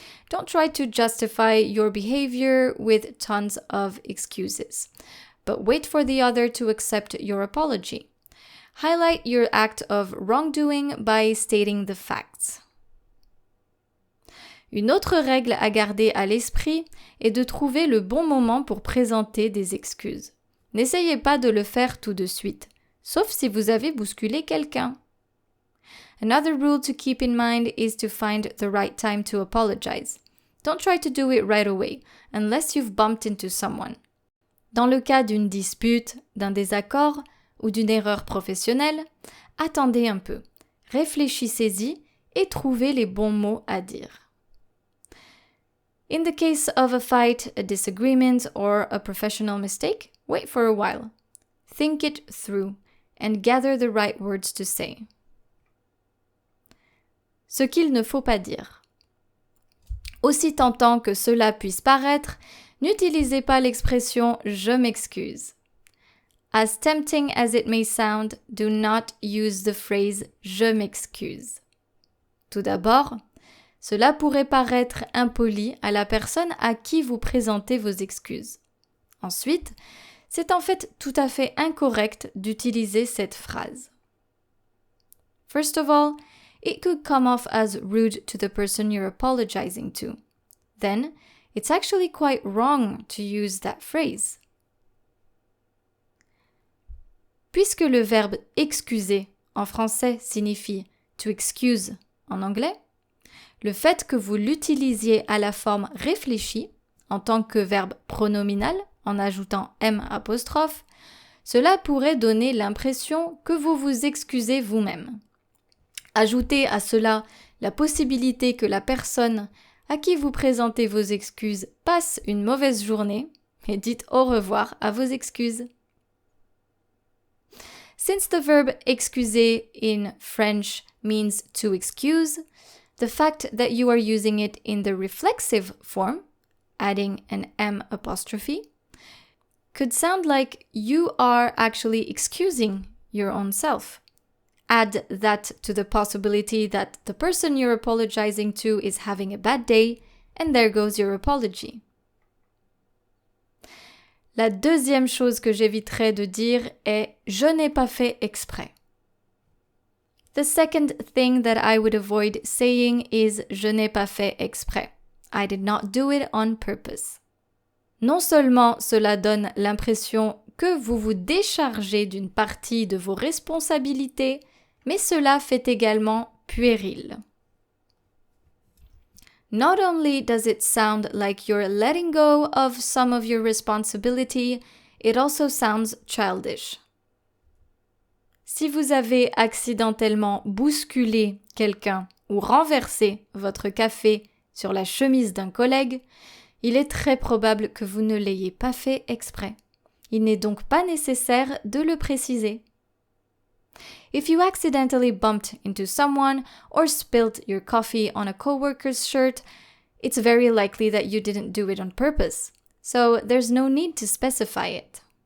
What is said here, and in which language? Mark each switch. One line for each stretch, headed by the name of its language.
English: Don't try to justify your behavior with tons of excuses, but wait for the other to accept your apology. Highlight your act of wrongdoing by stating the facts.
French: Une autre règle à garder à l'esprit est de trouver le bon moment pour présenter des excuses. N'essayez pas de le faire tout de suite, sauf si vous avez bousculé quelqu'un.
English: Another rule to keep in mind is to find the right time to apologize. Don't try to do it right away, unless you've bumped into someone.
French: Dans le cas d'une dispute, d'un désaccord ou d'une erreur professionnelle, attendez un peu, réfléchissez-y et trouvez les bons mots à dire.
English: In the case of a fight, a disagreement, or a professional mistake, wait for a while. Think it through and gather the right words to say.
French: Ce qu'il ne faut pas dire. Aussi tentant que cela puisse paraître, n'utilisez pas l'expression « je m'excuse ».
English: As tempting as it may sound, do not use the phrase «
French: je m'excuse ». Tout d'abord, cela pourrait paraître impoli à la personne à qui vous présentez vos excuses. Ensuite, c'est en fait tout à fait incorrect d'utiliser cette phrase.
English: First of all, it could come off as rude to the person you're apologizing to. Then, it's actually quite wrong to use that phrase.
French: Puisque le verbe excuser en français signifie
English: to excuse
French: en anglais, le fait que vous l'utilisiez à la forme réfléchie, en tant que verbe pronominal, en ajoutant M', cela pourrait donner l'impression que vous vous excusez vous-même. Ajoutez à cela la possibilité que la personne à qui vous présentez vos excuses passe une mauvaise journée et dites au revoir à vos excuses.
English: Since the verb excuser in French means to excuse, the fact that you are using it in the reflexive form, adding an M', could sound like you are actually excusing your own self. Add that to the possibility that the person you're apologizing to is having a bad day, and there goes your apology.
French: La deuxième chose que j'éviterai de dire est « je n'ai pas fait exprès ».
English: The second thing that I would avoid saying is «
French: je n'ai pas fait exprès ».
English: I did not do it on purpose.
French: Non seulement cela donne l'impression que vous vous déchargez d'une partie de vos responsabilités, mais cela fait également puéril.
English: Not only does it sound like you're letting go of some of your responsibility, it also sounds childish.
French: Si vous avez accidentellement bousculé quelqu'un ou renversé votre café sur la chemise d'un collègue, il est très probable que vous ne l'ayez pas fait exprès. Il n'est donc pas nécessaire de le préciser.
English: If you accidentally bumped into someone or spilled your coffee on a coworker's shirt, it's very likely that you didn't do it on purpose. so there's no need to specify it.